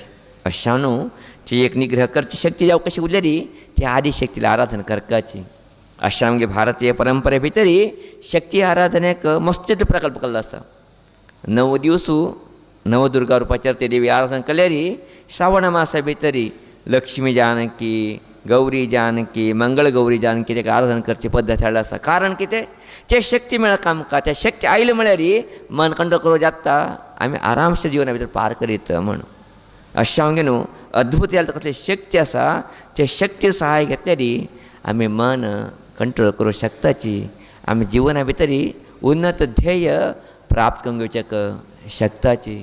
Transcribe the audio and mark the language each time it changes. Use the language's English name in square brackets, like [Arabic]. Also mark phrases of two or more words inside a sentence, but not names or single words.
[Konkani] अशें न्हू ती एक निग्रह करची शक्ती जावं कशी उरलेली ती आदी शक्तीला आराधना करपाची. अशें आमगे भारतीय परंपरे भितरी शक्ती आराधनेक मस्त प्रकल्प केल्लो आसा. 9 दीस नवदुर्गा रुपाचेर ते देवी आराधना केल्यारी श्रावण मासा भितरी लक्ष्मी जानकी गौरी जानकी मंगळ गौरी जानकी ताका आराधना करची पद्दत हाडला आसा. कारण कितें ते शक्ती मेळक आमकां त्या शक्ती आयले म्हळ्यार मन कंट्रोल करूं जाता आमी आरामशे जिवना भितर पार करीत म्हणून. अशें हांव न्हू अद्भुत जाल्यार कसली शक्ती आसा ते शक्ती सहाय घेतल्यारी आमी मन कंट्रोल करूं शकताची आमी जिवना भितरी उन्नत ध्येय प्राप्त करून घेवचेक शकताची.